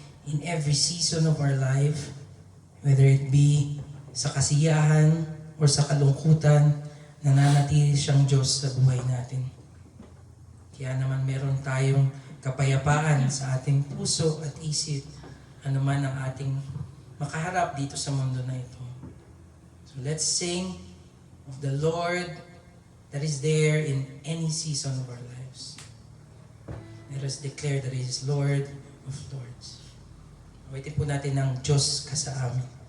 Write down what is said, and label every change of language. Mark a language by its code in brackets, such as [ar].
[tl] In every season of our life, whether it be sa kasiyahan or sa kalungkutan, nananatili siyang Diyos sa buhay natin. Kaya naman meron tayong kapayapaan sa ating puso at isip, anuman ang ating makaharap dito sa mundo na ito. [en] So let's sing of the Lord that is there in any season of our lives. Let us declare that He is Lord of Lords. [tl] Awitin po natin ng Diyos ka sa amin.